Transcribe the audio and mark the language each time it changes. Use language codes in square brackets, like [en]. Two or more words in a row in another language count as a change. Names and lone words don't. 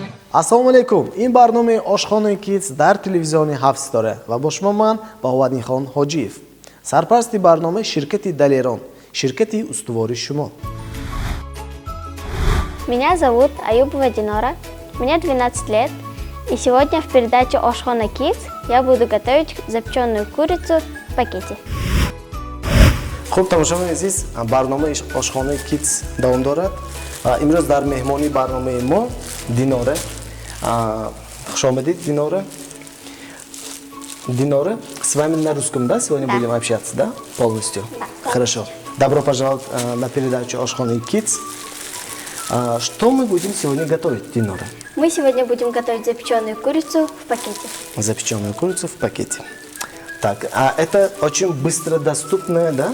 [tg] Ассалому алейкум. Ин барномаи Ошхонаи Kids дар телевизиони 7 ситора ва бо шумо ман Баҳоваддинхон Ҳоҷиев. Сарпарасти барнома ширкати Далерон, ширкати устувори шумо. [ru] Меня зовут Аюбова Динора, мне 12 лет, и сегодня в передаче Ошхона Kids я буду готовить запеченную курицу в пакете. [tg] Хуб, тамошобини азиз, барномаи Ошхонаи Kids давом дорад. Имрӯз дар меҳмонии барномаи мо Динора. Хуш омадид, Динора. Динора, [ru] с вами на русском, да, сегодня будем общаться, да, полностью? Да. Хорошо. Добро пожаловать на передачу Ошхонаи Kids. Что мы будем сегодня готовить, Динора? Мы сегодня будем готовить запеченную курицу в пакете. Запеченную курицу в пакете. Так, а это очень быстро доступное, да?